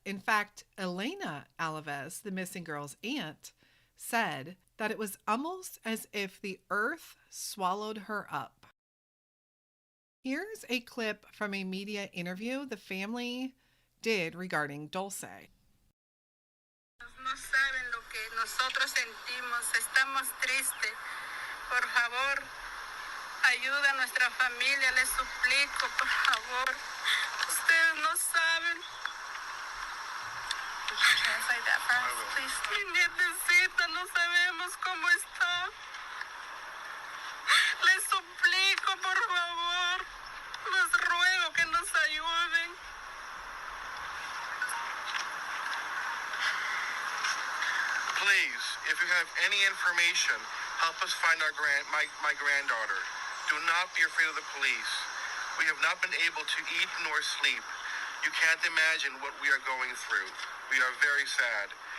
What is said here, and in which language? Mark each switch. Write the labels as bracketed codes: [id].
[en] In fact, Elena Alavez, the missing girl's aunt, said that it was almost as if the earth swallowed her up. Here's a clip from a media interview the family did regarding Dulce. [es] No saben lo que nosotros sentimos, estamos tristes. Por favor, ayuda a nuestra familia, les suplico, por favor. Ustedes no saben. [en] Translate that for us, please. [es] Mi nietecita, no sabemos cómo está. Les suplico, por favor. Les ruego que nos ayuden. [en] Please, if you have any information, help us find my granddaughter. Do not be afraid of the police. We have not been able to eat nor sleep. You can't imagine what we are going through. We are very sad.